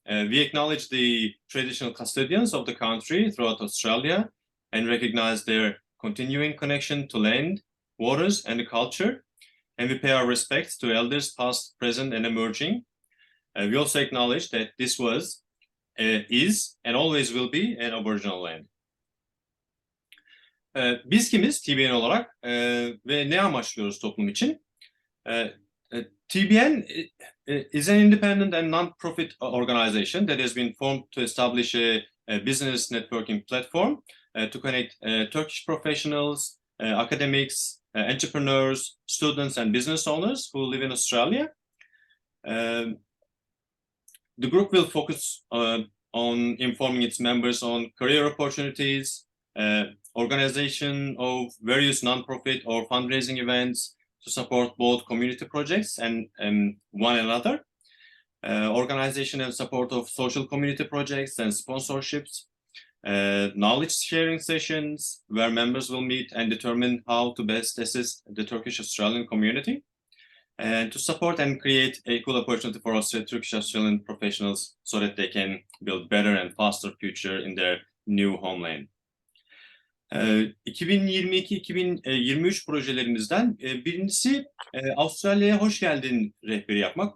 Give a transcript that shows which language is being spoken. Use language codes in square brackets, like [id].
[en] We acknowledge the traditional custodians of the country throughout Australia and recognize their continuing connection to land, waters, and the culture. And we pay our respects to elders past, present, and emerging. We also acknowledge that this was, is, and always will be an Aboriginal land. [tr] Biz kimiz TBN olarak ve ne amaçlıyoruz toplum için? [en] TBN is an independent and non-profit organization that has been formed to establish a business networking platform to connect Turkish professionals, academics, entrepreneurs, students, and business owners who live in Australia. The group will focus on informing its members on career opportunities, organization of various non-profit or fundraising events, to support both community projects and one another, organization and support of social community projects and sponsorships, knowledge sharing sessions where members will meet and determine how to best assist the Turkish Australian community, and to support and create equal opportunity for Turkish Australian professionals so that they can build better and faster future in their new homeland. [tr] 2022-2023 projelerimizden birincisi Avustralya'ya hoş geldin rehberi yapmak.